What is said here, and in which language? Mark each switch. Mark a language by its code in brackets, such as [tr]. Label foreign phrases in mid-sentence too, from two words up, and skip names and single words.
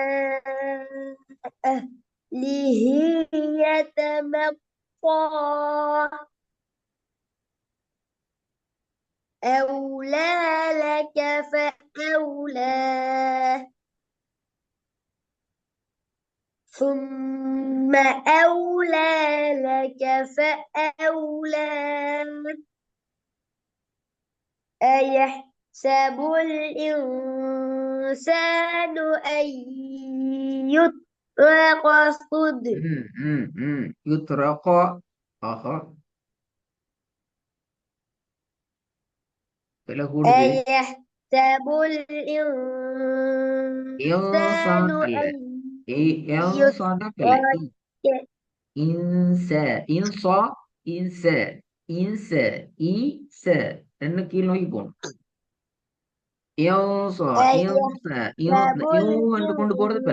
[ar] أهله يتمطى أولى لك فأولى ثم أولى لك فأولى أيحسب الإنسان أن يترك سدى يطرق. [ta] ஆஹா, விலை கூடுது. [ar] أيحسب الإنسان [ta] இன்சான் அல்ல, [ar] أن [ta] இன்சான் தான் பிள்ளை. [ar] يترك இன்ச இன்சா இன்ச இன்ச ஈச [ta] ரெண்டு கீழ் நோக்கி போகணும். யோசா யோச யோ இந்த [ar] أيحسب [ta] யூ என்று கொண்டு போறது பிழை.